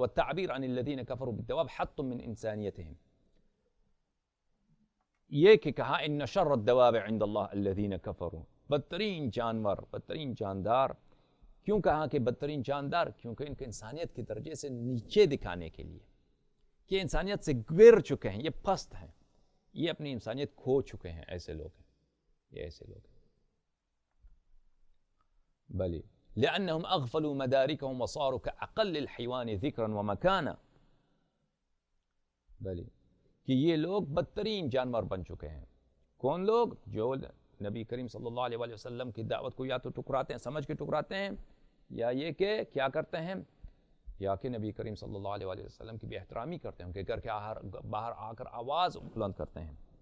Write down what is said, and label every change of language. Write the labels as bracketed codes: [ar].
[ar] والتعبیر عن الذين كفروا بالدواب حط من انسانیتهم. [ur] یہ کہ کہا [ar] ان شر الدواب عند اللہ الذين كفروا، [ur] بدترین جانور، بدترین جاندار. کیوں کہا کہ بدترین جاندار؟ کیونکہ ان کے انسانیت کے درجے سے نیچے دکھانے کے لیے کہ انسانیت سے گر چکے ہیں، یہ پست ہیں، یہ اپنی انسانیت کھو چکے ہیں. ایسے لوگ ہیں، یہ ایسے لوگ ہیں. [ar] بلی لأنهم أغفلوا مداركهم وصاروا كأقل الحيوان ذكرا ومكانا. [ur] بلی کہ یہ لوگ بدترین جانور بن چکے ہیں. کون لوگ؟ جو نبی کریم صلی اللہ علیہ وآلہ وسلم کی دعوت کو یا تو ٹکراتے ہیں، سمجھ کے ٹکراتے ہیں، یا یہ کہ کیا کرتے ہیں، یا کہ نبی کریم صلی اللہ علیہ وآلہ وسلم کی بے احترامی کرتے ہیں، ان کے گھر کے باہر آ کر آواز بلند کرتے ہیں۔